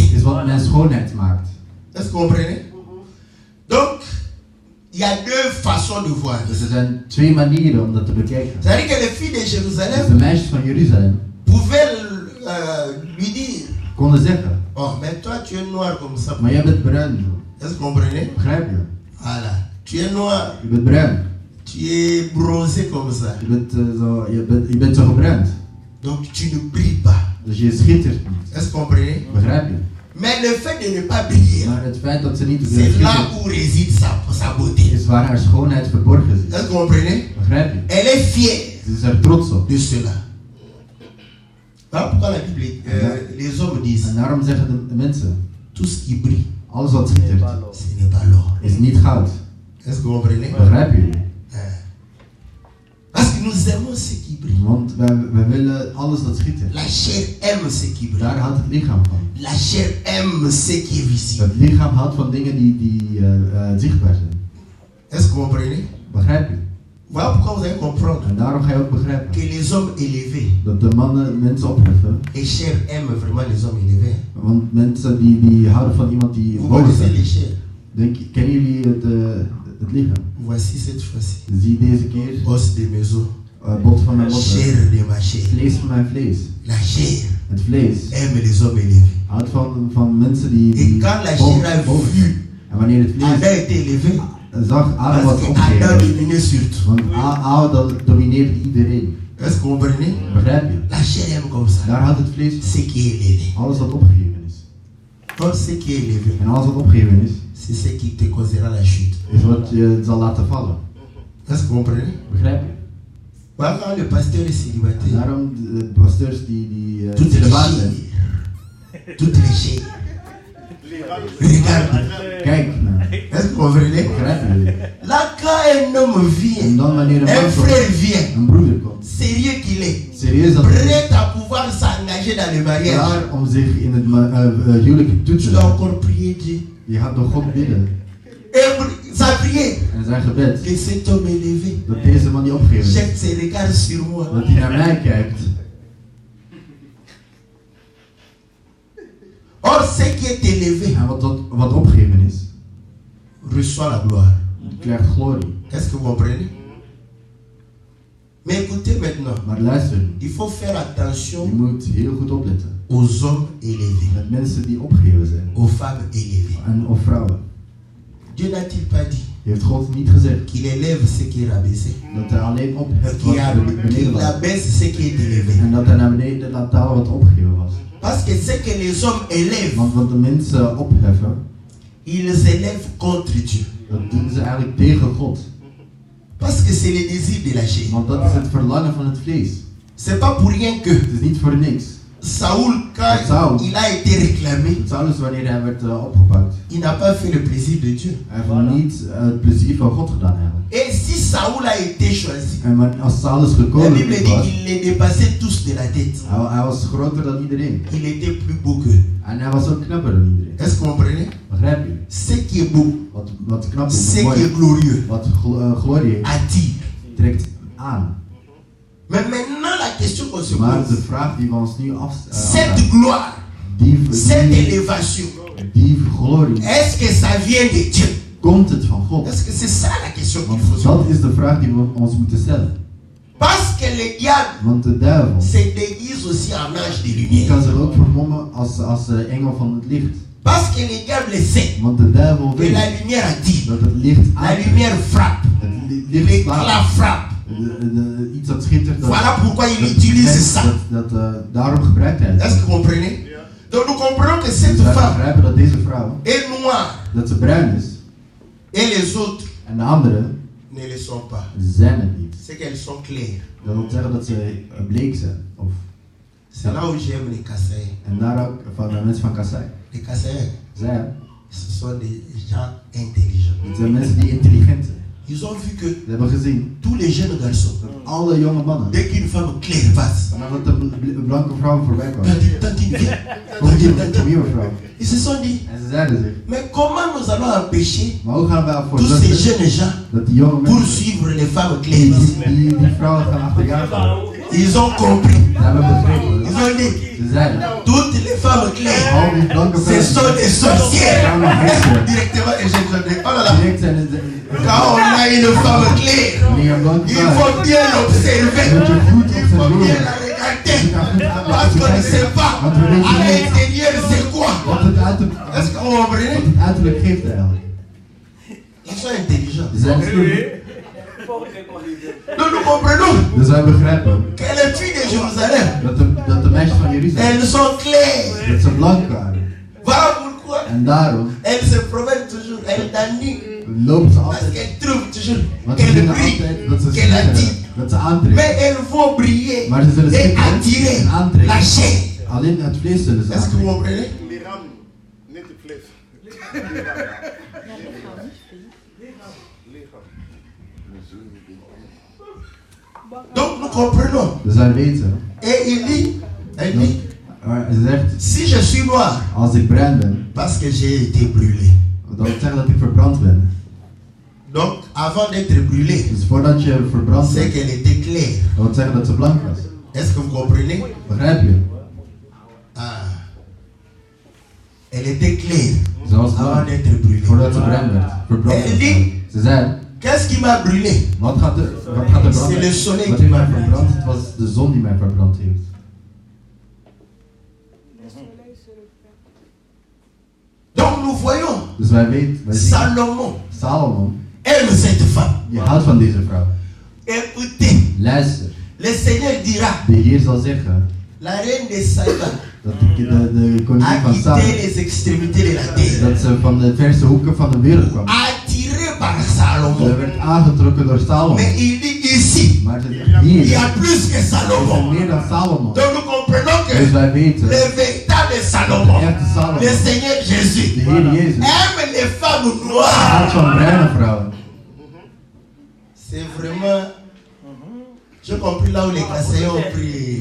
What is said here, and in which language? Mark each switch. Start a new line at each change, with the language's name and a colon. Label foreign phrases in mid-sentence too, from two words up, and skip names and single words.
Dutch: is wat mijn schoonheid maakt.
French: Est-ce que vous comprenez? Donc, il y a deux façons de voir.
Dutch: Dus er zijn twee manieren om dat te bekijken.
French: C'est-à-dire que les filles de
Dutch: Dus de Jérusalem meisjes van Jeruzalem
French: pouvaient lui dire,
Dutch: konden zeggen,
French: oh, mais toi tu es noir comme ça.
Dutch: maar jij bent bruin.
French: Est-ce que vous comprenez?
Dutch: Begrijp je?
French: Voilà. Tu es noir,
Dutch: Je bent bruin.
French: tu es bronzé comme ça.
Dutch: Je bent zo gebruind.
French: Donc tu ne brilles pas.
Dutch: Dus je schittert niet.
French: Est-ce que vous comprenez?
Dutch: Begrijp je?
French: Mais le fait de ne pas briller,
Dutch: Maar het feit dat ze niet
French: c'est là
Dutch: schittert,
French: où réside sa beauté.
Dutch: is waar haar schoonheid verborgen zit.
French: Est-ce que vous comprenez?
Dutch: Begrijp je?
French: Elle est fière
Dutch: Ze is er trots op.
French: de cela. Voilà pourquoi la Bible, les hommes disent,
Dutch: En daarom zeggen de mensen,
French: tout ce qui brille,
Dutch: alles wat schittert,
French: ce n'est pas l'or.
Dutch: is niet goud.
French: Est-ce que vous comprenez?
Dutch: Begrijp je?
French: Parce que nous aimons ce qui brille.
Dutch: Want wij willen alles dat schittert.
French: La chair aime ce qui brille.
Dutch: Daar houdt het lichaam van.
French: La chair aime ce qui est visible.
Dutch: Het lichaam houdt van dingen die zichtbaar zijn.
French: Est-ce que vous comprenez?
Dutch: Begrijp je?
French: Voilà pourquoi vous allez comprendre
Dutch: En daarom ga je ook begrijpen
French: que les hommes élevés,
Dutch: dat de mannen mensen opheffen.
French: les chairs aiment vraiment les hommes élevés.
Dutch: Want mensen die houden van iemand die
French: Vous
Dutch: boven
French: connaissez les
Dutch: staat.
French: chairs?
Dutch: Kennen jullie het lichaam?
French: Voici cette fois-ci.
Dutch: Zie deze keer
French: Os de mes os,
Dutch: bot van mijn bot.
French: chair de ma chair.
Dutch: Vlees van mijn vlees.
French: La chair
Dutch: Het vlees
French: aime les hommes élevés.
Dutch: houdt van mensen die
French: Et quand la chair a
Dutch: boven
French: vu
Dutch: zijn. En wanneer het Adam vlees
French: été élevé,
Dutch: zag Adam
French: parce
Dutch: was
French: que Adam
Dutch: opgeheven.
French: dominait sur tout.
Dutch: Want Adam domineert iedereen.
French: Est-ce que vous comprenez?
Dutch: Begrijp je?
French: La chair aime comme ça.
Dutch: Daar houdt het vlees
French: Ce qui est élevé.
Dutch: alles wat opgeheven is.
French: Or, ce qui est élevé,
Dutch: En alles wat opgeheven is,
French: c'est ce qui te causera la chute.
Dutch: is wat je zal laten vallen.
French: Est-ce que vous comprenez?
Dutch: Begrijp je?
French: Voilà, quand le pasteur est
Dutch: En
French: célibataire,
Dutch: daarom de pasteurs die
French: toutes les
Dutch: celibaat zijn.
French: chairs, toutes les chairs, regarde,
Dutch: Kijk naar.
French: est-ce que vous comprenez?
Dutch: Begrijpen jullie?
French: Là, quand un homme
Dutch: En
French: vient,
Dutch: dan wanneer een
French: un
Dutch: man
French: frère
Dutch: komt,
French: vient,
Dutch: een broeder komt,
French: sérieux qu'il est,
Dutch: serieus dat
French: prêt à pouvoir s'engager dans le mariage,
Dutch: klaar om zich in het huwelijk toe te
French: tu dois
Dutch: zetten.
French: encore prier Dieu.
Dutch: Je gaat door God bidden.
French: Et sa prière,
Dutch: En zijn gebed,
French: que cet homme élevé
Dutch: dat deze man die opgegeven is,
French: jette ses regards sur moi.
Dutch: dat hij naar mij kijkt.
French: Or, ce qui est élevé
Dutch: En wat opgegeven is,
French: reçoit la gloire.
Dutch: krijgt glorie.
French: Est-ce que vous comprenez? Mais écoutez maintenant,
Dutch: Maar luister,
French: il faut faire
Dutch: je
French: attention
Dutch: moet heel goed opletten.
French: aux hommes élevés,
Dutch: Met mensen die opgegeven zijn.
French: aux femmes élevées.
Dutch: Of vrouwen.
French: Dieu n'a-t-il pas dit
Dutch: Heeft God niet gezegd
French: qu'il élève ce qui est rabaissé,
Dutch: dat hij alleen opheft wat beneden
French: qu'il
Dutch: was.
French: abaisse ce qui est élevé?
Dutch: En dat hij naar beneden laat dalen wat opgegeven was.
French: Parce que ce que les hommes élèvent,
Dutch: Want wat de mensen opheffen,
French: ils élèvent contre Dieu.
Dutch: dat doen ze eigenlijk tegen God.
French: Parce que c'est le désir de la chair.
Dutch: Want dat is het verlangen van het vlees.
French: C'est pas pour rien que
Dutch: Het is niet voor niks.
French: Saoul, quand
Dutch: Saul.
French: il a été réclamé,
Dutch: Saulus, wanneer hij werd opgepakt,
French: il n'a pas fait le plaisir de Dieu.
Dutch: hij heeft niet het plezier van God gedaan eigenlijk.
French: Et si Saoul a été choisi,
Dutch: En als Saulus
French: la
Dutch: gekozen
French: Bible dit
Dutch: was,
French: qu'il les dépassait tous de la tête.
Dutch: hij was groter dan iedereen.
French: Il était plus beau qu'eux.
Dutch: En hij was ook knapper dan iedereen.
French: Est-ce que vous comprenez?
Dutch: Begrijp je?
French: Ce qui est beau,
Dutch: Wat knap is,
French: ce
Dutch: wat
French: qui est
Dutch: mooi,
French: glorieux,
Dutch: wat glorie heeft,
French: attire.
Dutch: trekt aan.
French: Mais maintenant, la question qu'on se
Dutch: Maar de
French: pose,
Dutch: vraag die we ons nu
French: cette
Dutch: afstellen,
French: gloire, cette élévation,
Dutch: die glorie,
French: est-ce que ça vient de Dieu?
Dutch: komt het van God?
French: Est-ce que c'est ça la question qu'il
Dutch: Want
French: faut se
Dutch: dat
French: poser?
Dutch: is de vraag die we ons moeten stellen.
French: Parce que le diable
Dutch: Want de duivel
French: se déguise aussi en ange de
Dutch: die
French: lumière.
Dutch: kan zich ook vermommen als engel van het licht.
French: Parce que le diable sait
Dutch: Want de duivel
French: que
Dutch: weet
French: la lumière attire,
Dutch: dat het licht
French: la
Dutch: aantrekt.
French: lumière frappe,
Dutch: Het licht
French: l'éclat
Dutch: slaat.
French: frappe.
Dutch: Iets dat schittert.
French: Voilà pourquoi il utilise ça.
Dutch: Daarom gebruikt hij
French: Est-ce que
Dutch: het.
French: vous comprenez? Donc nous comprenons que cette
Dutch: Dus wij
French: femme
Dutch: begrijpen dat deze vrouw,
French: est noire
Dutch: dat ze bruin is.
French: et les autres
Dutch: En de anderen
French: ne le sont pas.
Dutch: zijn het niet.
French: C'est qu'elles sont claires.
Dutch: Dat wil zeggen dat ze bleek zijn. Of,
French: C'est là où j'aime les Kassaïens.
Dutch: en daar ook van de mensen van Kassai.
French: Les Kassaïens,
Dutch: Zij,
French: ce sont des gens intelligents.
Dutch: het zijn mensen die intelligent zijn.
French: Ils ont vu que
Dutch: Ze hebben gezien
French: tous les jeunes garçons,
Dutch: dat alle jonge mannen,
French: dès qu'une femme claire passe,
Dutch: nadat de blanke vrouw voorbij kwam,
French: tant il vient,
Dutch: komt hier een nieuwe vrouw.
French: ils se sont dit,
Dutch: En ze zeiden zich,
French: mais comment nous allons empêcher
Dutch: maar hoe gaan wij ervoor
French: tous ces
Dutch: zorgen
French: jeunes gens
Dutch: dat die jonge mensen,
French: poursuivre les femmes
Dutch: die,
French: claires?
Dutch: die vrouwen gaan achterjagen?
French: Ils ont compris.
Dutch: Ze hebben begrepen.
French: Ils ont dit,
Dutch: Ze zeiden,
French: toutes les femmes claires,
Dutch: al die blanke
French: ce
Dutch: vrouwen
French: sont des sorcières.
Dutch: gaan nog heksen.
French: Directement, et je dis, oh là là,
Dutch: Direct zijn het
French: quand on a une femme claire,
Dutch: wanneer een blanke
French: il
Dutch: vrouw
French: faut bien l'observer,
Dutch: moet je goed
French: il faut bien
Dutch: observeren.
French: la regarder, parce qu'on ne sait pas à l'intérieur c'est quoi.
Dutch: Wat het uiterlijk,
French: Est-ce que vous comprenez?
Dutch: wat het uiterlijk geeft eigenlijk.
French: Ils sont intelligents.
Dutch: Ze zijn slim.
French: Donc nous comprenons
Dutch: Dus wij begrijpen
French: que les filles de Jérusalem,
Dutch: dat de meisjes van Jeruzalem,
French: elles sont claires.
Dutch: dat ze blank waren.
French: Voilà pourquoi
Dutch: En daarom
French: elles se promènent toujours, elles danient,
Dutch: lopen ze
French: parce
Dutch: altijd.
French: qu'elles trouvent toujours
Dutch: Want ze
French: qu'elles
Dutch: vinden
French: brillent,
Dutch: altijd dat ze
French: qu'elles attirent.
Dutch: schitteren, dat ze aantrekken.
French: Mais elles vont briller
Dutch: Maar ze zullen
French: et
Dutch: schitteren
French: attirer
Dutch: en aantrekken.
French: la chair.
Dutch: Alleen het vlees zullen ze
French: Est-ce que vous
Dutch: aantrekken.
French: comprenez?
Dutch: Lichaam, niet het vlees. Lichaam.
French: Donc nous comprenons.
Dutch: Dus wij weten,
French: Et il dit,
Dutch: maar ze zegt,
French: si je suis noir,
Dutch: als ik bruin ben,
French: parce que j'ai été brûlé.
Dutch: dat wil zeggen dat ik verbrand ben.
French: Donc avant d'être brûlé,
Dutch: Dus voordat je verbrand
French: c'est
Dutch: bent,
French: qu'elle était claire.
Dutch: dat wil zeggen dat ze blank was.
French: Est-ce que vous comprenez?
Dutch: Begrijp je?
French: Ah. Elle était claire
Dutch: Ze was
French: avant
Dutch: blank
French: d'être brûlée.
Dutch: voordat ze bruin werd. Verbrand En die- werd. Ze zei,
French: Qu'est-ce qui m'a brûlé?
Dutch: wat gaat er branden?
French: C'est le soleil
Dutch: Wat
French: qui
Dutch: heeft
French: m'a
Dutch: mij
French: brûlé.
Dutch: verbrand? Het was de zon die mij verbrand heeft.
French: Donc nous voyons,
Dutch: Dus wij zien,
French: Salomon
Dutch: Salomon,
French: aime cette femme.
Dutch: die houdt van deze vrouw.
French: Écoutez,
Dutch: Luister,
French: le Seigneur dira,
Dutch: de Heer zal zeggen
French: la reine de Saba
Dutch: dat de koningin
French: a
Dutch: van
French: quitté
Dutch: Saba,
French: les extrémités de la terre,
Dutch: dat ze van de verste hoeken van de wereld kwam.
French: attirée par
Dutch: Ze
French: Salomon.
Dutch: werd aangetrokken door Salomon.
French: Mais il dit ici,
Dutch: Maar ze zegt
French: il y
Dutch: hier,
French: a plus que
Dutch: er zijn
French: Salomon.
Dutch: meer dan Salomon.
French: Donc nous comprenons
Dutch: Dus
French: que
Dutch: wij weten,
French: le véritable Salomon,
Dutch: de echte Salomon,
French: le Seigneur Jésus,
Dutch: de Heer Jezus,
French: aime les femmes
Dutch: houdt
French: noires.
Dutch: van bruine vrouwen.
French: C'est vraiment. J'ai compris là où les Kassaïens ont pris.